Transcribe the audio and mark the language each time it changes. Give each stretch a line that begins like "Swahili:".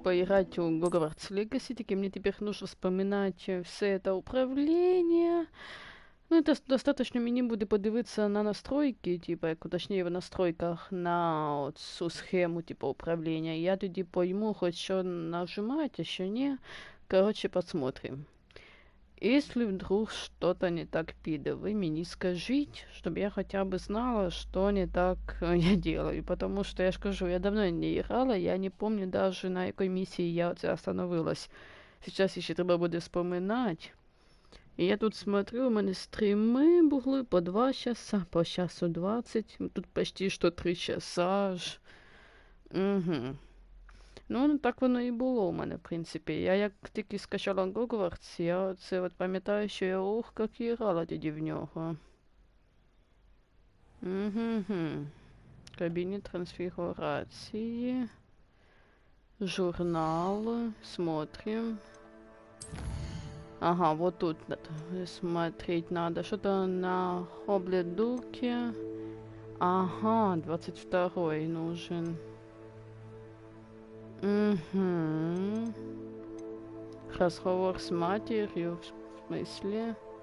Russian: поиграть в Hogwarts Legacy, таки мне теперь нужно вспоминать все это управление.
Ukrainian: Ну,
Russian: это достаточно
Ukrainian: мені буде подивитися на настройки, типа, як точніше в настройках на цю схему, типа, управління.
Russian: Я
Ukrainian: тоді
Russian: пойму, хоч що нажимать, а що ні. Короче, посмотрим. Если вдруг что-то не так
Ukrainian: піде,
Russian: вы мне скажите, чтобы я хотя бы знала, что не так я делаю. Потому что, я же скажу, я давно не играла, я не помню даже на какой миссии я остановилась. Сейчас еще
Ukrainian: треба буде
Russian: вспоминать. И я тут смотрю, у меня стримы
Ukrainian: були
Russian: по 2 часа, по часу 20. Тут почти что 3 часа аж. Угу.
Ukrainian: Ну, так воно і було у мене, в принципі. Я як тільки скачала Hogwarts, я це от пам'ятаю, що я як і грала тоді в нього. Угу. Кабінет трансфігурації.
Russian: Журнал. Смотрим. Ага, вот тут смотреть надо. Что-то на обледуке. Ага, 22-й нужен. Угу. Разговор с матерью, в смысле?